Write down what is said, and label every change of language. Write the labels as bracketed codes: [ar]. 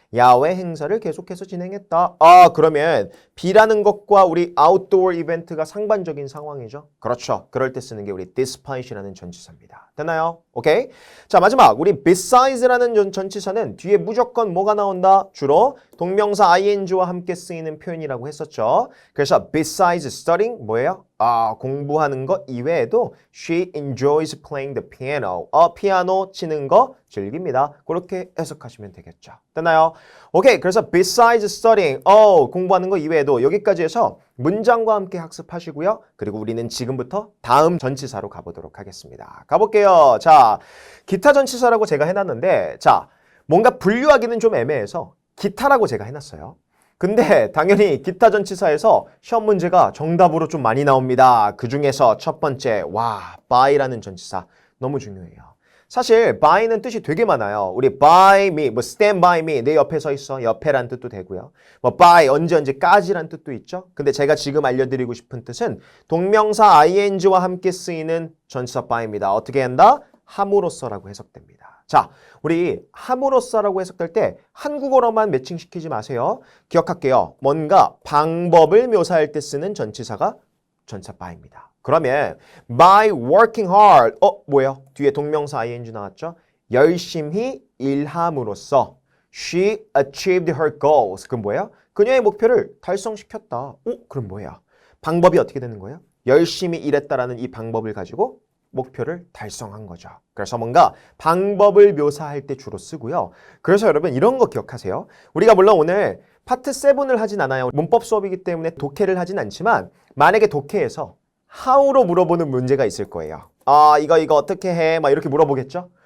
[ko] 야외 행사를 계속해서 진행했다. 그러면 비라는 것과 우리 outdoor 이벤트가 상반적인 상황이죠. 그렇죠. 그럴 때 쓰는 게 우리 despite이라는 전치사입니다. 됐나요? 오케이. 자, 마지막 우리 besides라는 전치사는 뒤에 무조건 뭐가 나온다? 주로 동명사 ing와 함께 쓰이는 표현이라고 했었죠. 그래서 [en] besides studying [ko] 뭐예요? 공부하는 것 이외에도 [en] she enjoys playing the piano. [ko] 피아노 치는 거 즐깁니다. 그렇게 해석하시면 되겠죠. 됐나요? 오케이. 그래서 [en] besides studying, [ko] 공부하는 거 이외에도 여기까지 해서 문장과 함께 학습하시고요. 그리고 우리는 지금부터 다음 전치사로 가보도록 하겠습니다. 가볼게요. 자, 기타 전치사라고 제가 해놨는데 자, 뭔가 분류하기는 좀 애매해서 기타라고 제가 해놨어요. 근데 당연히 기타 전치사에서 시험 문제가 정답으로 좀 많이 나옵니다. 그 중에서 첫 번째, by라는 전치사 너무 중요해요. 사실 by는 뜻이 되게 많아요. 우리 [en] by me, stand by me, [ko] 내 옆에 서 있어, 옆에란 뜻도 되고요. by 언제까지란 뜻도 있죠. 근데 제가 지금 알려드리고 싶은 뜻은 동명사 ing와 함께 쓰이는 전치사 by입니다. 어떻게 한다? 함으로써라고 해석됩니다. 자, 우리 함으로써라고 해석될 때 한국어로만 매칭시키지 마세요. 기억할게요. 뭔가 방법을 묘사할 때 쓰는 전치사가 전치사 by입니다. 그러면 [en] by working hard, [ko] 뭐예요? 뒤에 동명사 ing 나왔죠? 열심히 일함으로써 [en] she achieved her goals. [ko] 그럼 뭐예요? 그녀의 목표를 달성시켰다. 그럼 뭐예요? 방법이 어떻게 되는 거예요? 열심히 일했다라는 이 방법을 가지고 목표를 달성한 거죠. 그래서 뭔가 방법을 묘사할 때 주로 쓰고요. 그래서 여러분 이런 거 기억하세요. 우리가 물론 오늘 파트 7을 하진 않아요. 문법 수업이기 때문에 독해를 하진 않지만 만약에 독해에서 how로 물어보는 문제가 있을 거예요. 이거 어떻게 해? 막 이렇게 물어보겠죠?